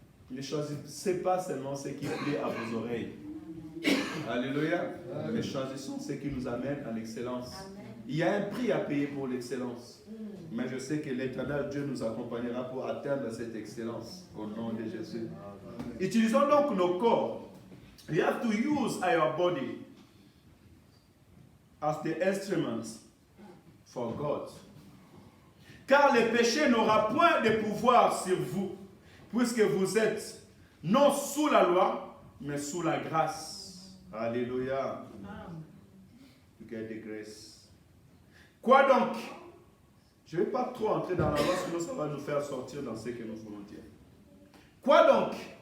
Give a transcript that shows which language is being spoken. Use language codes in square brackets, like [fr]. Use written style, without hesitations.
[fr] Ne choisissez pas seulement ce qui plaît à vos oreilles. Alléluia. Amen. Mais choisissons ce qui nous amène à l'excellence. Il y a un prix à payer pour l'excellence. Mais je sais que l'Éternel Dieu nous accompagnera pour atteindre cette excellence. Au nom de Jésus. Amen. Utilisons donc nos corps. [en] You have to use our body as the instruments for God. [fr] Car le péché n'aura point de pouvoir sur vous, puisque vous êtes non sous la loi, mais sous la grâce. Alléluia. [en] Get the grace. [fr] Quoi donc? Je ne vais pas trop entrer dans la loi, sinon ça va nous faire sortir dans ce que nous voulons dire. Quoi donc?